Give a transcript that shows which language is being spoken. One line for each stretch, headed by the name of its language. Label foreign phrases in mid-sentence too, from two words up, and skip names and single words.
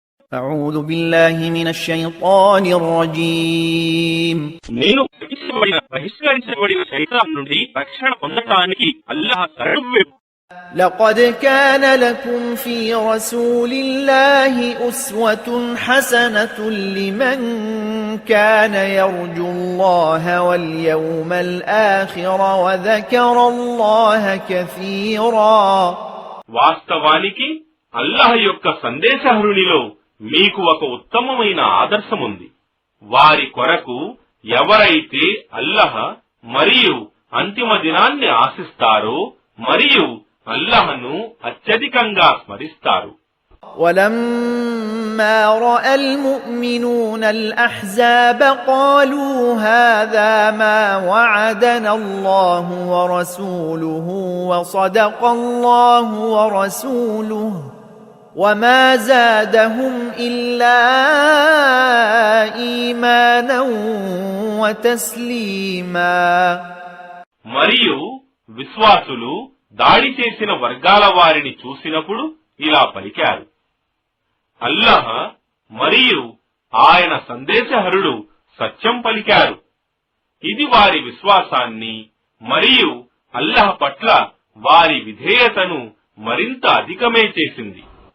Arabic: أعوذ بالله من الشيطان الرجيم
Telugu: నేను బహిష్కరించబడిన శైతాన్ నుండి రక్షణ పొందటానికి అల్లాహ్ శరణు.
Arabic: لقد كان لكم في رسول الله أسوة حسنة لمن كان يرجو الله واليوم الآخر وذكر الله كثيرا.
Telugu: వాస్తవానికి అల్లాహ్ యొక్క సందేశహరునిలో మీకు ఒక ఉత్తమమైన ఆదర్శముంది. వారి కొరకు ఎవరైతే అల్లాహ్ మరియు అంతిమ దినాన్ని ఆశిస్తారో మరియు అల్లాహ్ను అత్యధికంగా స్మరిస్తారు.
Arabic: ولما رأى المؤمنون الأحزاب قالوا هذا ما وعدنا الله ورسوله وصدق الله ورسوله وما زادهم إلا إيمانا وتسليما.
Telugu: మరియు విశ్వాసులు దాడి చేసిన వర్గాల వారిని చూసినప్పుడు ఇలా పలికారు, అల్లాహ్ మరియు ఆయన సందేశహరుడు సత్యం పలికారు. ఇది వారి విశ్వాసాన్ని మరియు అల్లాహ్ పట్ల వారి విధేయతను మరింత అధికమే చేసింది.